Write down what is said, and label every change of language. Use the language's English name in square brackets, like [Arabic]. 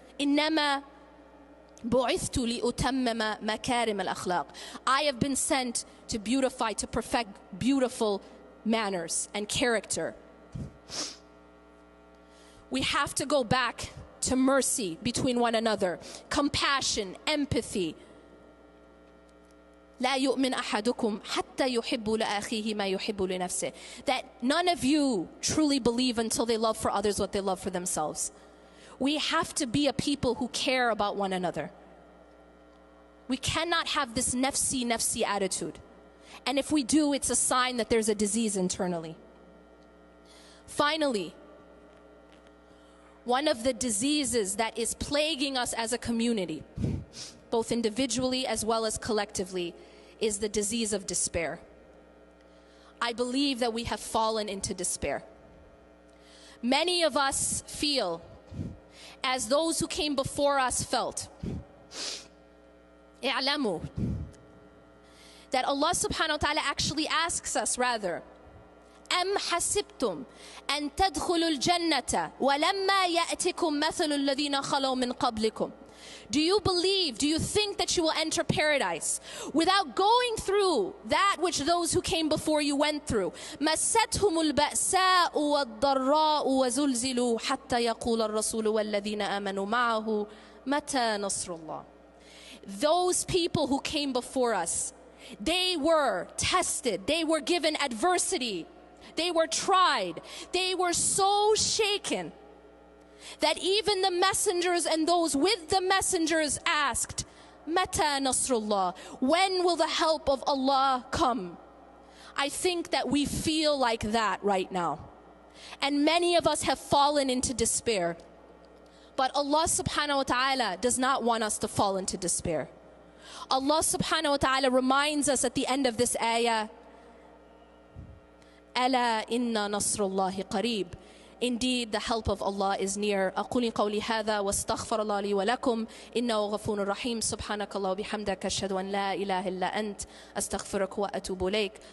[Arabic] إِنَّمَا بُعِثْتُ لِأُتَمِّمَ مَكَارِمَ الْأَخْلَاقِ. [English] I have been sent to beautify, to perfect beautiful manners and character. We have to go back to mercy between one another, compassion, empathy. [Arabic] لا يؤمن أحدكم حتى يحب لأخيه ما يحب لنفسه. [English] That none of you truly believe until they love for others what they love for themselves. We have to be a people who care about one another. We cannot have this nafsi attitude. And if we do, it's a sign that there's a disease internally. Finally, one of the diseases that is plaguing us as a community, both individually as well as collectively, is the disease of despair. I believe that we have fallen into despair. Many of us feel as those who came before us felt. [Arabic] اعلموا [English] that Allah subhanahu wa ta'ala actually asks us rather, [Arabic] أم حسبتم أن تدخلوا الجنة ولما يأتكم مثل الذين خلوا من قبلكم. [English] Do you believe, do you think that you will enter paradise without going through that which those who came before you went through? [Arabic] مَسَّتْهُمُ الْبَأْسَاءُ وَالضَّرَّاءُ وَزُلْزِلُوا حَتَّى يَقُولَ الرَّسُولُ وَالَّذِينَ آمَنُوا مَعَهُ مَتَى نَصْرُ اللَّهِ. [English] Those people who came before us, They were tested. They were given adversity. They were tried. They were so shaken that even the messengers and those with the messengers asked, [Arabic] Mata Nasrullah, [English] when will the help of Allah come? I think that we feel like that right now. And many of us have fallen into despair. But Allah subhanahu wa ta'ala does not want us to fall into despair. Allah subhanahu wa ta'ala reminds us at the end of this ayah, [Arabic] Ala inna nasrullahi qareeb. [English] Indeed, the help of Allah is near. [Arabic] أقول قولي هذا واستغفر الله لي ولكم إنه غفور رحيم. سبحانك الله وبحمدك أشهد أن لا إله إلا أنت أستغفرك وأتوب إليك.